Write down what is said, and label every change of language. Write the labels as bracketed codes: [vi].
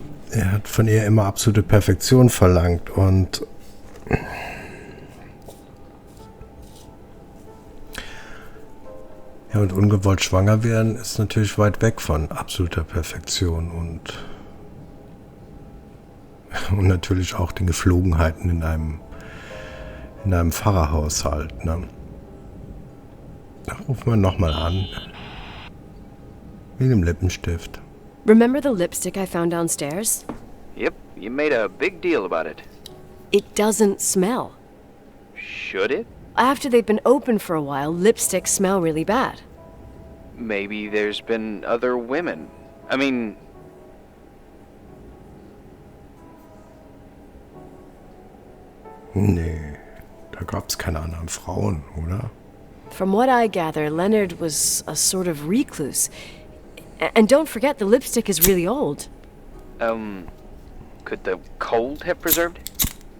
[de] Er hat von ihr immer absolute Perfektion verlangt und ja, und ungewollt schwanger werden ist natürlich weit weg von absoluter Perfektion und natürlich auch den Geflogenheiten in einem Pfarrerhaushalt. Ne? Da rufen wir nochmal an. Wegen dem Lippenstift. [en] Remember the lipstick I found downstairs? Yep, you made a big deal about it. It doesn't smell. Should it? After they've been open for a while, lipsticks smell really bad. Maybe there's been other women. I mean... [de] Nee, da gab's keine anderen Frauen, oder? [en] From what I gather, Leonard was a sort of recluse. And don't forget, the lipstick is really old. Could the cold have preserved it?